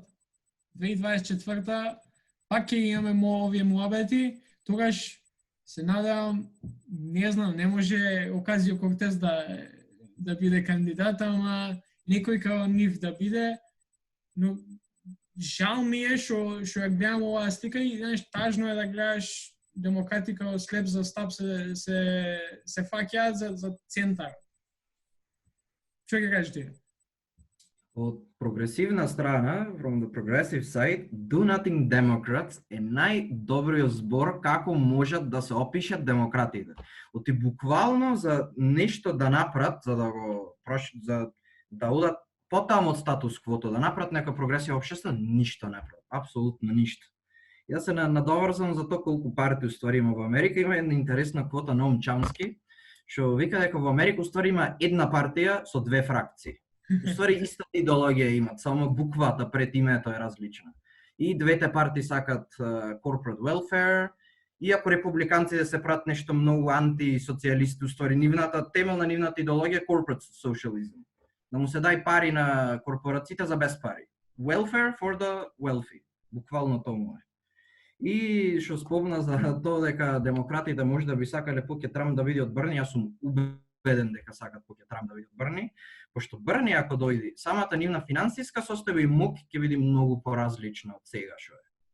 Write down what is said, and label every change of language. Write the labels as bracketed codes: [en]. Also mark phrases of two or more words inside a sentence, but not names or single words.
[mk] 2024 пак ќе имаме овие муабети, тогаш се надевам, не знам, не може Оказио Кортес да биде кандидат, ама некој као нив да биде, но жал ми е што ја гледам оваа слика и знаеш, тажно е да гледаш демократи као слеп за стап се фаќаат за центар. Што ќе кажеш ти? Од прогресивна страна, [en] from the progressive side, Do Nothing Democrats [mk] е најдобриот збор како можат да се опишат демократите. Оти буквално за нешто да направат, за да одат потаму од статус-квото, да направат нека прогресија општество, ништо не прават, апсолутно ништо. Јас се надоврзам за тоа колку партии уствари има во Америка. Има една интересна квота на Ноам Чомски, што вика дека во Америка уствари има една партија со две фракции. Уствари истата идеологија имат, само буквата пред името е различна. И двете партии сакат [en] corporate welfare, [mk] иако републиканците се прават нешто многу антисоцијалисти, уствари темелна нивната идеологија е [en] corporate socialism. [mk] Да му се дај пари на корпорациите за без пари. [en] Welfare for the wealthy. [mk] Буквално тоа му е. И што спомна за тоа дека демократите може да би сакале поќе Трамп да биде од Берни, јас сум убеден дека сакат поќе Трамп да биде од Берни, пошто Берни ако дојде, самата нивна финансиска состојба и мок ќе биде многу поразлична од сега што е.